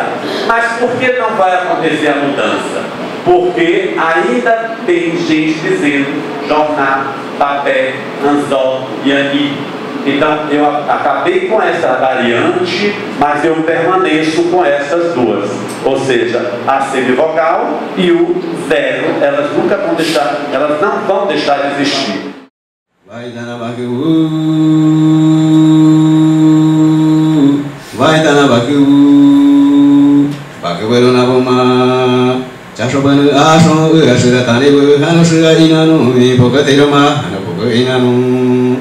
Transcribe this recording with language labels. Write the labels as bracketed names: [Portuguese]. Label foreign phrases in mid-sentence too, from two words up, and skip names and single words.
[Portuguese] Mas por que não vai acontecer a mudança? Porque ainda tem gente dizendo jornal, papel, anzol e anil. Então, eu acabei com essa variante, mas eu permaneço com essas duas. Ou seja, a semivogal e o zero, elas nunca vão deixar, elas não vão deixar de existir. Vai dar na bagu, bagu na boma, chachobanu aso, asura tanibu, hanusura inanu, ipokatiroma, hanapuka inanu.